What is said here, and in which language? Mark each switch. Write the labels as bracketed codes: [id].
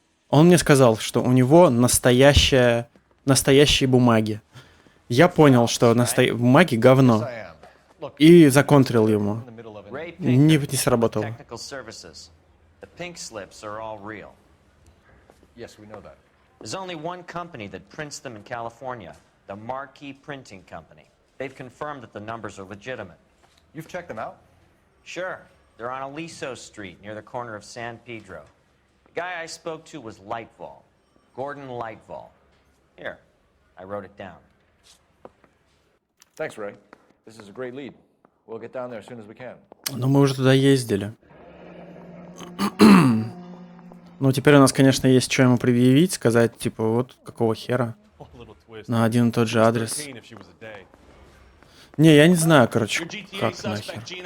[ru] Он мне сказал, что у него настоящие бумаги. Я понял, что бумаги говно. И законтрил ему. Не сработало. [en] Technical services. The pink slips are all real. Yes, we know that. There's only one company that prints them in California, the Marquee Printing Company. They've confirmed that the numbers are legitimate. You've checked them out? Sure. They're on Aliso Street, near the corner of San Pedro. The guy I spoke to was Lightval. Gordon Lightval. Here, I wrote it down. Thanks, Ray. This is a great lead. We'll get down there as soon as we can. [ru] Но мы уже туда ездили. Ну, теперь у нас, конечно, есть что ему предъявить, сказать, типа, вот какого хера. На один и тот же адрес. Не, я не знаю, короче, как нахер.